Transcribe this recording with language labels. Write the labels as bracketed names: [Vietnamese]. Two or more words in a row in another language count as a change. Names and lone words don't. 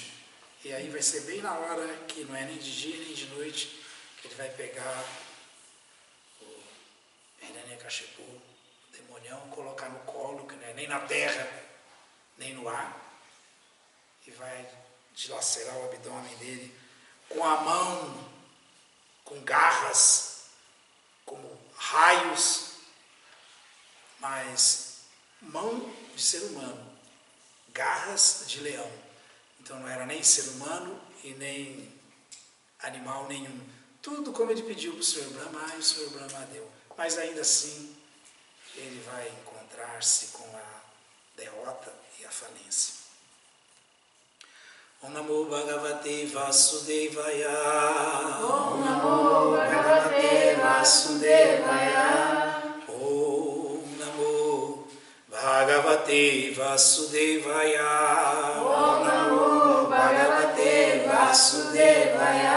[Portuguese] E aí vai ser bem na hora que não é nem de dia nem de noite que ele vai pegar o Hiranyakashipu, o demonião, colocar no colo, que não é nem na terra, nem no ar, e vai dilacerar o abdômen dele com a mão, com garras, como raios, mas mão de ser humano, garras de leão. Então não era nem ser humano e nem animal nenhum. Tudo como ele pediu para o Sr. Brahma, e o Sr. Brahma deu. Mas ainda assim, ele vai encontrar-se com a derrota e a falência. [Sanskrit] ॐ नमो भगवते वासुदेवाय. ॐ नमो भगवते वासुदेवाय. ॐ नमो भगवते वासुदेवाय. ॐ नमो भगवते वासुदेवाय.